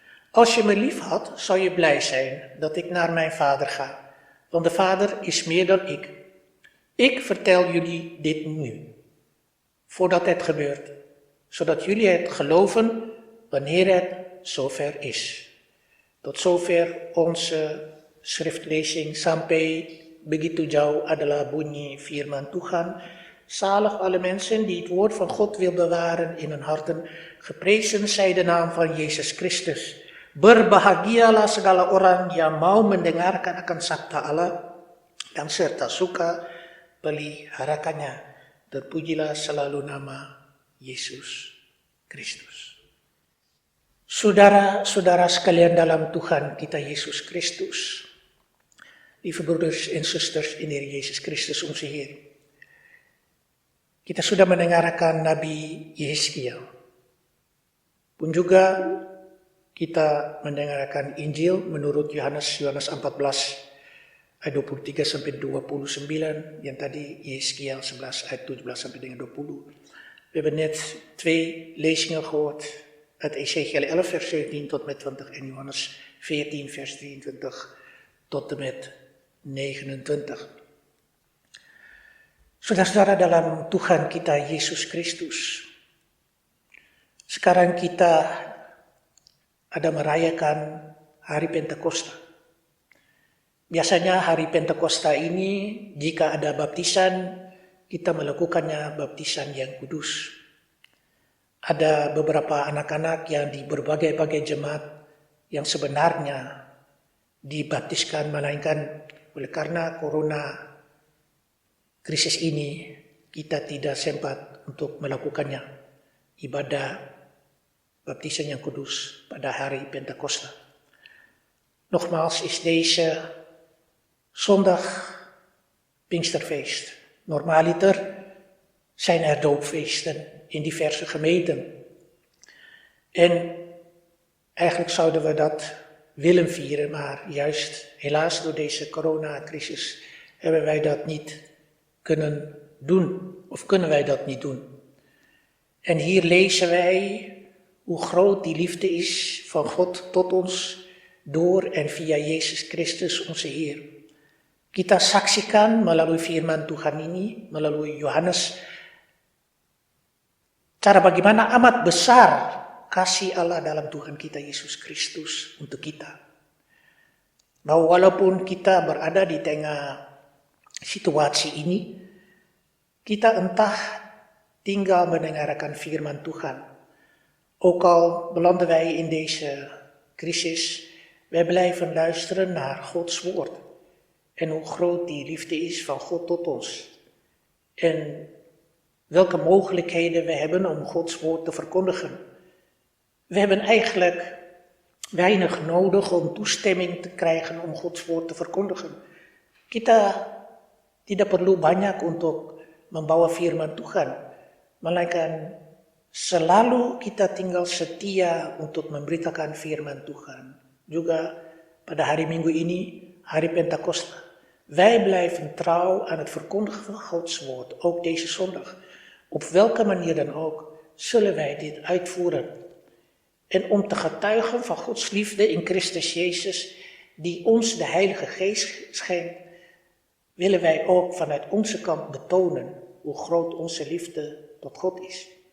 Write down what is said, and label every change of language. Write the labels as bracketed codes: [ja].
[nl] Als je me lief had, zou je blij zijn dat ik naar mijn Vader ga, want de Vader is meer dan ik. Ik vertel jullie dit nu, voordat het gebeurt, zodat jullie het geloven wanneer het zover is." Tot zover onze schriftlezing. [id] Sampai begitu jauh adalah bunyi firman Tuhan. [nl] Zalig alle mensen die het woord van God wil bewaren in hun harten. Geprezen zij de naam van Yesus Kristus. [id] Berbahagialah segala orang yang mau mendengarkan akan sabda Allah dan serta suka peliharakannya. Terpujilah selalu nama Yesus Kristus. Saudara-saudara sekalian dalam Tuhan kita Yesus Kristus, [nl] lieve broeders en zusters in Heer Jezus Christus onze Heer. [id] Kita sudah mendengarkan Nabi Yehezkiel. Pun juga kita mendengarkan Injil menurut Yohanes 14 ayat 23 sampai 29, yang tadi Yehezkiel 11 ayat 17 sampai dengan 20. [nl] We hebben net 2 lezingen gehoord uit Ezekiel 11 vers 17 tot met 20 en Johannes 14 vers 23 tot en met 29. [id] Saudara-saudara dalam Tuhan kita Yesus Kristus, sekarang kita ada merayakan hari Pentakosta. Biasanya hari Pentakosta ini jika ada baptisan, kita melakukannya baptisan yang kudus. Ada beberapa anak-anak yang di berbagai-bagai jemaat yang sebenarnya dibaptiskan, melainkan oleh karena corona krisis ini kita tidak sempat untuk melakukannya ibadah baptisan yang kudus pada hari Pentakosta. [nl] Nogmaals is deze zondag Pinksterfeest. Normaliter zijn er doopfeesten in diverse gemeenten. En Eigenlijk zouden we dat willen vieren, maar juist helaas door deze coronacrisis hebben wij dat niet kunnen doen, of kunnen wij dat niet doen. En hier lezen wij hoe groot die liefde is van God tot ons door en via Yesus Kristus onze Heer. [id] Kita saksikan melalui firman Tuhan ini, melalui Yohanes, cara bagaimana amat besar kasih Allah dalam Tuhan kita Yesus Kristus untuk kita. Bahwa walaupun kita berada di tengah situasi ini, kita entah tinggal mendengarkan firman Tuhan. [nl] Ook al belanden wij in deze crisis, wij blijven luisteren naar Gods woord. En hoe groot die liefde is van God tot ons. En welke mogelijkheden we hebben om Gods woord te verkondigen. We hebben eigenlijk weinig nodig om toestemming te krijgen om Gods woord te verkondigen. [id] Kita tidak perlu banyak untuk membawa firman Tuhan, melainkan selalu kita tinggal setia untuk memberitakan firman Tuhan. Juga pada hari Minggu ini, hari Pentakosta. [nl] Wij blijven trouw aan het verkondigen van Gods woord, ook deze zondag. Op welke manier dan ook, zullen wij dit uitvoeren. En om te getuigen van Gods liefde in Christus Jezus, die ons de Heilige Geest schenkt, willen wij ook vanuit onze kant betonen hoe groot onze liefde tot God is.